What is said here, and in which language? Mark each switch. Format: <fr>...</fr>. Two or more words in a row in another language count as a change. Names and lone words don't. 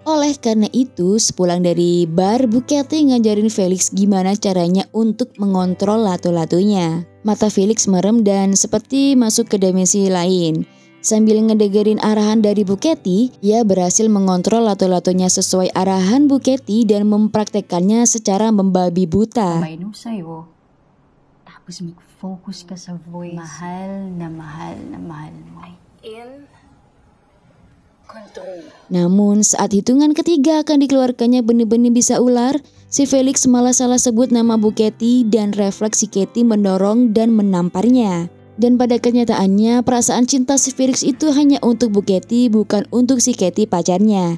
<id>Oleh karena itu, sepulang dari bar, Bu Katie ngajarin Felix gimana caranya untuk mengontrol lato-latonya. Mata Felix merem dan seperti masuk ke dimensi lain. Sambil ngedengerin arahan dari Bu Katy, ia berhasil mengontrol lato-latonya sesuai arahan Bu Katy dan mempraktekkannya secara membabi buta.</id> <tl>Mainom sa'yo. Tapos mag-focus ka sa voice. Mahal na mahal na mahal mo.</tl> <en>In control.</en> <id>Namun saat hitungan ketiga akan dikeluarkannya benih-benih bisa ular, si Felix malah salah sebut nama Bu Katy dan refleks si Katy mendorong dan menamparnya. Dan pada kenyataannya perasaan cinta si Felix itu hanya untuk Bu Katy, bukan untuk si Katy pacarnya.</id>